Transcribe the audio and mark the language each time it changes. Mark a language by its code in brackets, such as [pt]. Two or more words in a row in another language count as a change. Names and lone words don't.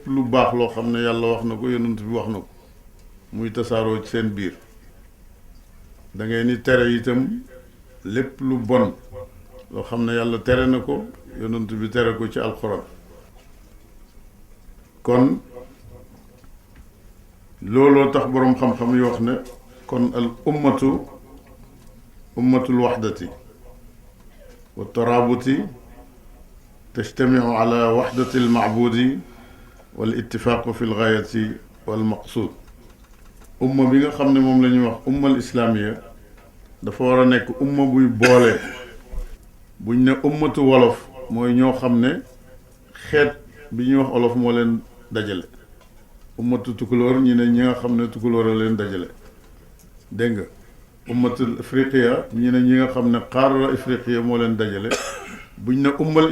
[wo] lu baax loo xam ne yàlla wax na ko yonent bi wax na ko muy tasaaroo ci seen biir da ngeen ni tere itam lépp lu bon loo xam ne yàlla tere na ko yonent bi tere ko ci alxuraan kon looloo tax boroom xam-xam yi wax ne kon [ar] الأمة الوحدة والترابط تجتمع على وحدة المعبود والاتفاق في الغاية والمقصود [wo] umma bi nga xam ne moom la ñuy wax [ar] الأمة الإسلامية [wo] dafa war a nekk umma buy boole buñ ne ummatu wolof mooy ñoo xam ne xeet bi ñuy wax olof moo leen dajale ummatu tukulóor ñi ne ñi nga xam ne tukulóor a leen dajale dégg nga [ar] الأمة الأفريقية [wo] ñi ne ñi nga xam ne [ar] قارة أفريقيا [wo] moo leen dajale buñ ne ummal